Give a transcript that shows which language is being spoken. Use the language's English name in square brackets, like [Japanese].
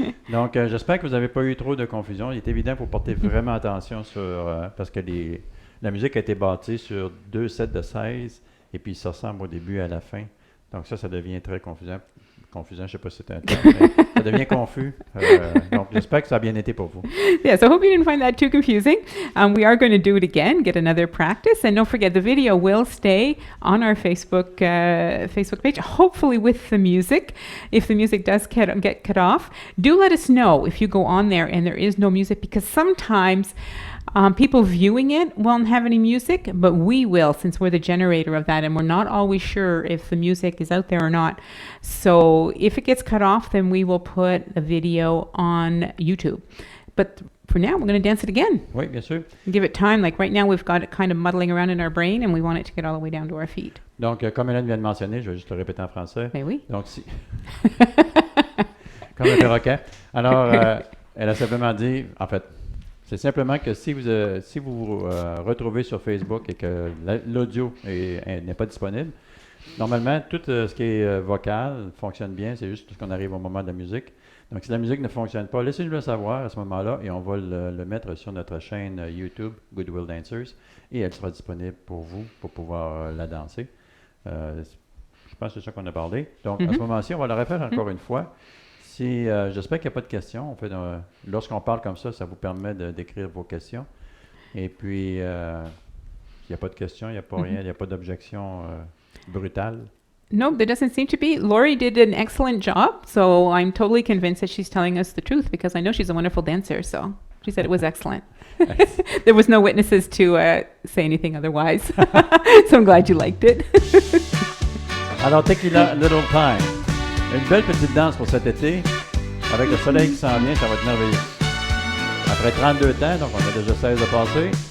[French] Donc, j'espère que vous n'avez pas eu trop de confusion. Il est évident qu'il faut porter vraiment attention parce que la musique a été bâtie sur 2 sets de 16 et puis ça ressemble au début à la fin. Donc, ça devient très confusant. Confusant, je ne sais pas si c'est un terme, mais ça devient confus. Donc, j'espère que ça a bien été pour vous. [English] Yeah, so I hope you didn't find that too confusing. We are going to do it again, get another practice, and don't forget the video will stay on our Facebook page, hopefully with the music. If the music does get cut off, do let us know if you go on there and there is no music, because sometimes people viewing it won't have any music, but we will, since we're the generator of that, and we're not always sure if the music is out there or not. So if it gets cut off, then we will put a video on YouTube. But for now, we're going to dance it again. [French] Oui, bien sûr. [English] Give it time. Like right now, we've got it kind of muddling around in our brain, and we want it to get all the way down to our feet. [French] Donc, comme Hélène vient de mentionner, je vais juste le répéter en français. Mais oui. Donc, si... comme un perroquet. Alors, elle a simplement dit, en fait, c'est simplement que si vous retrouvez sur Facebook et que l'audio n'est pas disponible, normalement, tout ce qui est vocal fonctionne bien, c'est juste qu'on arrive au moment de la musique. Donc, si la musique ne fonctionne pas, laissez-nous le savoir à ce moment-là et on va le mettre sur notre chaîne YouTube, Goodwill Dancers, et elle sera disponible pour vous pour pouvoir la danser. Je pense que c'est ça qu'on a parlé. Donc, à ce moment-ci, on va le refaire encore une fois. J'espère qu'il n'y a pas de questions. En fait, lorsqu'on parle comme ça vous permet d'écrire vos questions. Et puis, il n'y a pas de questions, il n'y a pas rien, il n'y a pas d'objection brutale. [English] No, there doesn't seem to be. Lori did an excellent job, so I'm totally convinced that she's telling us the truth, because I know she's a wonderful dancer, so she said it was excellent. There was no witnesses to say anything otherwise, so I'm glad you liked it. [French] Alors, [English] take a little time. [French] Une belle petite danse pour cet été. Avec le soleil qui s'en vient, ça va être merveilleux. Après 32 temps, donc on a déjà 16 de passé.